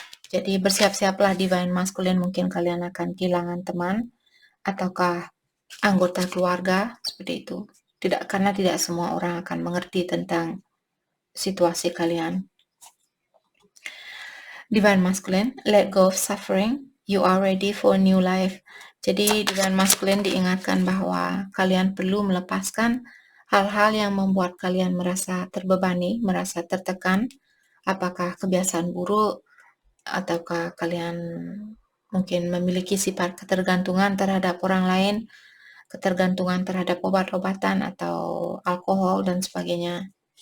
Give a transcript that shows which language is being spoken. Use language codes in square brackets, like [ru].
[id] Jadi bersiap-siaplah divine masculine, mungkin kalian akan kehilangan teman ataukah anggota keluarga, seperti itu. Karena tidak semua orang akan mengerti tentang situasi kalian. [en] Divine masculine, let go of suffering, you are ready for a new life. [id] Jadi divine masculine diingatkan bahwa kalian perlu melepaskan hal-hal yang membuat kalian merasa terbebani, merasa tertekan, apakah kebiasaan buruk, ataukah kalian mungkin memiliki sifat ketergantungan terhadap orang lain, ketergantungan terhadap obat-obatan atau alkohol dan sebagainya.